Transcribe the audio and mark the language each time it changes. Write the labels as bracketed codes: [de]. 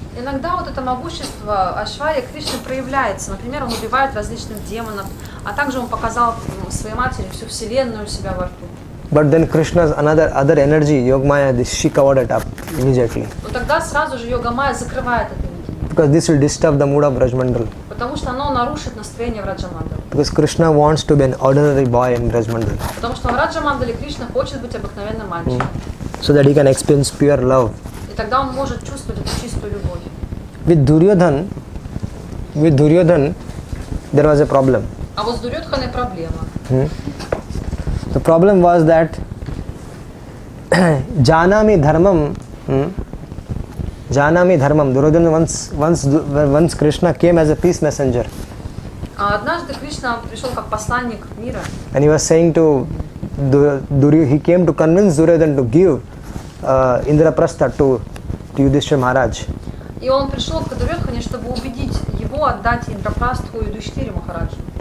[ru] Иногда вот это могущество Айшварья Кришны проявляется. Например, он убивает различных демонов, а также он показал своей матери всю вселенную у себя во рту. [en] But then Krishna's other energy, Yogamaya, she covered it up immediately. [ru] Но тогда сразу же Йогамая закрывает это видение. [en] Because this will disturb the mood of Brajmandal. [ru] Потому что оно нарушит настроение Враджамандалы. [en] Because Krishna wants to be an ordinary boy in Brajmandal. [ru] Потому что в Враджамандале Кришна хочет быть обыкновенным мальчиком. [en] So that he can experience pure love. [ru] И тогда он может чувствовать эту чистую любовь. [en] With Duryodhan, there was a problem. [ru] А вот с Дурьодханой проблема. [en] The problem was that [sa] Janami dharmam. Janami dharmam. [en] Duryodhana once Krishna came as a peace messenger. [ru] А однажды Кришна пришел как посланник мира. [en] And he was saying to he came to convince Duryodhana to give Indraprastha to Yudhishthira Maharaj. [ru] И он пришел к Дурьодхане, чтобы убедить его отдать Индрапрастху Юдхиштире Махараджу.